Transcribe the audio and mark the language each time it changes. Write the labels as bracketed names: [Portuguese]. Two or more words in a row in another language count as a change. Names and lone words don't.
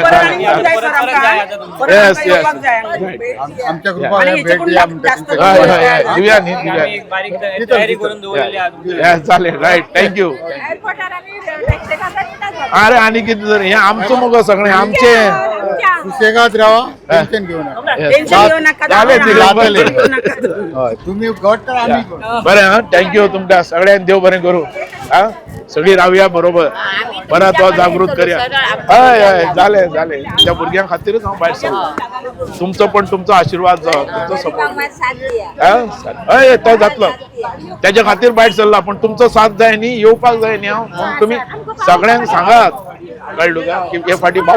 [Konkani] परत आनी येवंक जाय सर आमकां परत [English] Yes, [Konkani] आमकां [English] yes. [Konkani] येवपाक जाय [Marathi] आमच्या आणि हेच्याकडून जास्त [Konkani] हय दिव्या न्ही दिव्या एक बारीक तयारी करून दवरलेली आहा येस जालें [English] right thank you [Konkani] अरे आनी कितें तर हें आमचो मुगो सगळें आमचें सुशेगाद रावा [Marathi] टेन्शन घेऊ नका टेन्शन घेऊ नका [Konkani] जालें जातलें. [Marathi] घेऊ नका हय तुम्ही घट तर आम्ही घट. [Konkani] बरें हा थँक्यू तुमकां सगळ्यांक देव बरें करूं हा सगळी रावया बरोबर परत हो जागृत करया हय हय जालें त्या भुरग्यां खातीरच हांव भायर सरलो तुमचो पण तुमचो आशिर्वाद जावं तुमचो सपोर्ट हय तो जातलो तेज्या खातीर भायर सरला पण तुमचो साथ जाय न्ही येवपाक जाय न्ही हांव म्हणून तुमी सगळ्यांक सांगात कळ्ळें का की हे फाटी बाबू